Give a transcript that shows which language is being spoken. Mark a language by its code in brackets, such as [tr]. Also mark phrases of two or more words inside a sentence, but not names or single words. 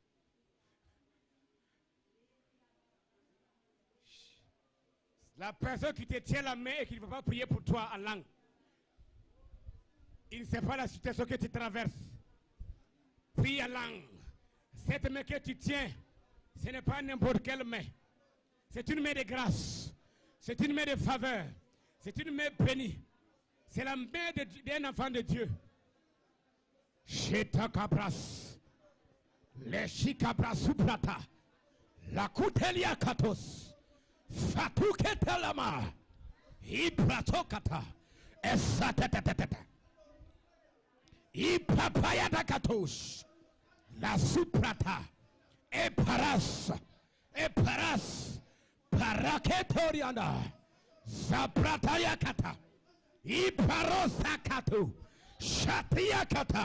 [fr] La personne qui te tient la main et qui ne veut pas prier pour toi en langue, il ne sait pas la situation que tu traverses. Prie en langue. Cette main que tu tiens, ce n'est pas n'importe quelle main. C'est une main de grâce. C'est une main de faveur. C'est une main bénie. C'est la main d'un enfant de Dieu. Sheta cabras, le chicabras suprata, la coutelia katos, fatu ketelama, ibratokata, esatetetetete, ipapaya da katos, la suprata, eparas, paraketoriana, zaprataya kata, iparosa katu, shatia kata.